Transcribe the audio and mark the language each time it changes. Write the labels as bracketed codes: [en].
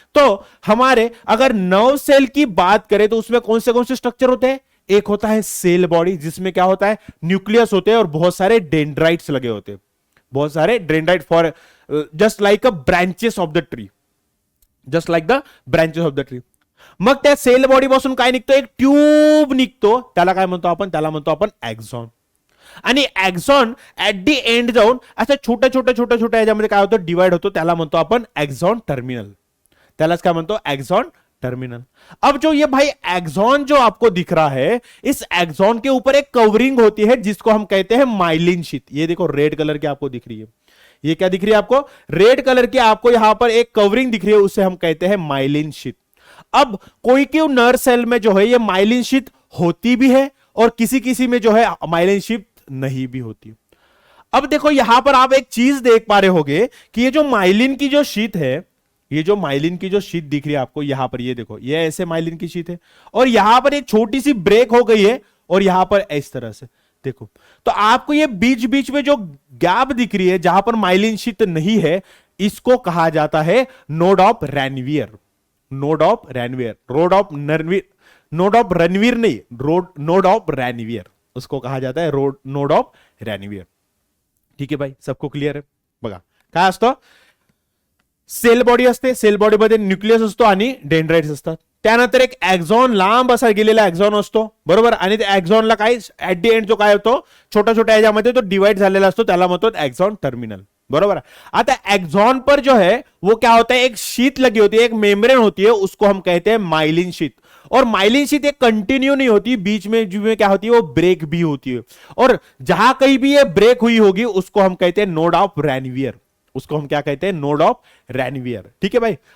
[hi] तो हमारे अगर नर्व सेल की बात करें तो उसमें कौन से स्ट्रक्चर होते हैं, एक होता है सेल बॉडी जिसमें क्या होता है, न्यूक्लियस होते हैं और बहुत सारे डेंड्राइट्स लगे होते हैं, बहुत सारे dendrite for [en] just like a branches of the tree, [hi] just like the branches of the tree. [mr] मग त्या सेल बॉडी पासून काय निघतो, एक ट्यूब निघतो, त्याला काय म्हणतो आपण, त्याला म्हणतो आपण एक्सॉन। आणि एक्सॉन [en] at the end [mr] जाऊन असं छोट्या छोट्या छोट्या छोट्या ह्याच्यामध्ये काय होतं, डिवाइड होतो, त्याला म्हणतो आपण एक्सॉन टर्मिनल, त्यालाच काय म्हणतो एक्सॉन टर्मिनल। [hi] अब जो ये भाई एक्सॉन जो आपको दिख रहा है, इस एक्सॉन के ऊपर एक कवरिंग होती है जिसको हम कहते हैं माइलिन शीथ। ये देखो रेड कलर की आपको दिख रही है, ये क्या दिख रही है आपको, रेड कलर की आपको यहां पर एक कवरिंग दिख रही है, उसे हम कहते हैं माइलिन शीथ। अब कोई क्यों नर्व सेल में जो है ये माइलिन शीथ होती भी है और किसी किसी में जो है माइलिन शीथ नहीं भी होती। अब देखो यहां पर आप एक चीज देख पा रहे होगे कि ये जो माइलिन की जो शीथ है, ये जो माइलिन की जो शीट दिख रही है आपको यहां पर, ये देखो ये ऐसे माइलिन की शीट है और यहां पर एक छोटी सी ब्रेक हो गई है और यहां पर इस तरह से देखो। तो आपको ये बीच बीच में जो गैप दिख रही है जहां पर माइलिन शीट नहीं है, इसको कहा जाता है node of Ranvier. Node of Ranvier, road of Narveer, node of Ranveer नहीं, नोड ऑफ रैनवियर, उसको कहा जाता है नोड ऑफ रैनवियर। ठीक है भाई, सबको क्लियर है। [mr] बघा काय असतं, सेल बॉडी असते, सेल बॉडीमध्ये न्यूक्लियस असतो आणि डेंड्राइट्स असतात। त्यानंतर एक एक्झॉन लांब असा गेलेला एक्झॉन असतो, बरोबर, आणि त्या एक्झॉनला काय [en] at the end [mr] जो काय होतो छोटा छोटा याच्यामध्ये तो डिवाइड झालेला असतो, त्याला म्हणतो एक्झॉन टर्मिनल, बरोबर। [hi] आता एक्झॉन पर जो है वो क्या होता है, एक शीट लगी होती है, एक मेम्ब्रेन होती है, उसको हम कहते हैं माइलिन शीट। और माइलिन शीट एक कंटिन्यू नहीं होती, बीच में क्या होती है वो ब्रेक भी होती है, और जहां कहीं भी ये ब्रेक हुई होगी उसको हम कहते हैं नोड ऑफ रैनवियर, उसको हम क्या कहते हैं, नोड ऑफ रैनवियर। ठीक है भाई।